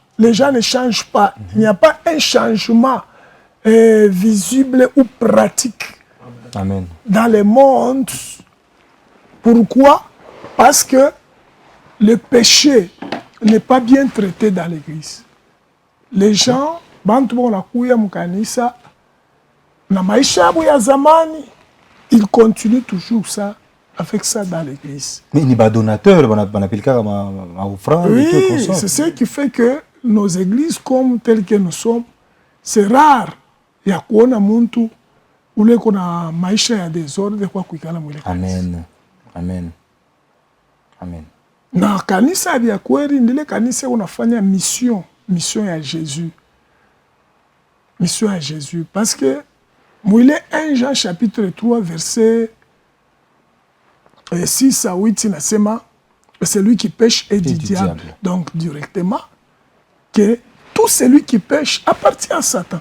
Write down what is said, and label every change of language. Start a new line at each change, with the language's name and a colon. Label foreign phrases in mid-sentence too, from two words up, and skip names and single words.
French: Les gens ne changent pas. Il n'y a pas un changement visible ou pratique. Amen. Dans le monde. Pourquoi? Parce que le péché n'est pas bien traité dans l'église. Les gens,
Swahili: bantu wanakuya mkanisa na maisha yabo ya zamani,
French: ils continuent toujours ça, avec ça dans l'église. Mais il y a des donateurs, on appelle ça ma offrande. Oui, c'est ce qui fait que nos églises comme telles que nous sommes, c'est rare
Swahili: ya kuona muntu ule kuna maisha ya désordre kwa kuikala mwile kanisa.
French: Amen. Amen. Amen.
Swahili: Na kanisa ya kweli ndile kanisa unafanya mission ya Jésus.
French: Mission à Jésus. Parce que mwile 1 Jean chapitre 3 verset 6 à 8 inasema celui qui pêche est du diable. Donc directement que tout celui qui pêche appartient à Satan.